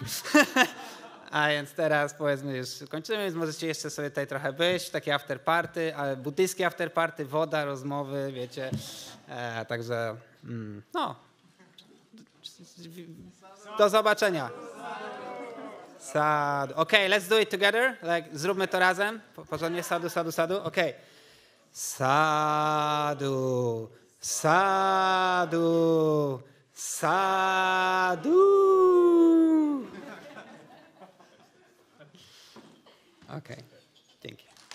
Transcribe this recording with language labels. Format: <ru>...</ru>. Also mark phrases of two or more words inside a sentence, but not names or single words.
<pl>A więc teraz powiedzmy już kończymy, więc możecie jeszcze sobie tutaj trochę być, takie</pl> <en>after party,</en> <pl>ale buddyjskie</pl> <en>after party,</en> <pl>woda, rozmowy, wiecie. Także do zobaczenia. Sadhu.</pl> <en>Okay, let's do it together.</en> <pl>Zróbmy to razem. Porządnie,</pl> <pi>sadhu, sadhu, sadhu. Okay. Sadhu, sadhu, sadhu.</pi> <en>Okay, thank you.</en>